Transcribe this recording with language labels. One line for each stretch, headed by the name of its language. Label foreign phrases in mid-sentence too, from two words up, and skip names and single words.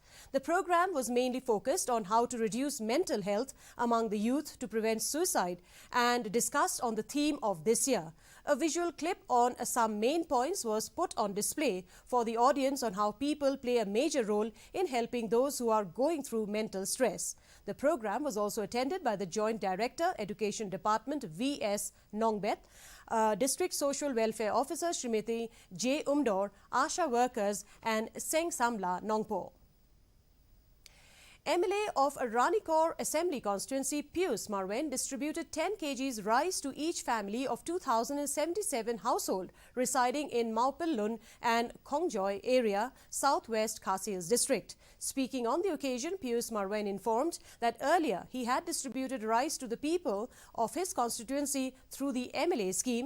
English: The program was mainly focused on how to reduce mental health among the youth to prevent suicide and discussed on the theme of this year. A visual clip on some main points was put on display for the audience on how people play a major role in helping those who are going through mental stress. The program was also attended by the Joint Director, Education Department, V.S. Nongbet, District Social Welfare Officer Srimati J. Umdor, ASHA workers and Seng Samla Nongpo. MLA of Ranikor Assembly Constituency Pius Marwen distributed 10 kgs rice to each family of 2,077 household residing in Maupillun and Khongjoy area, southwest Khasi Hills district. Speaking on the occasion, Pius Marwen informed that earlier he had distributed rice to the people of his constituency through the MLA scheme.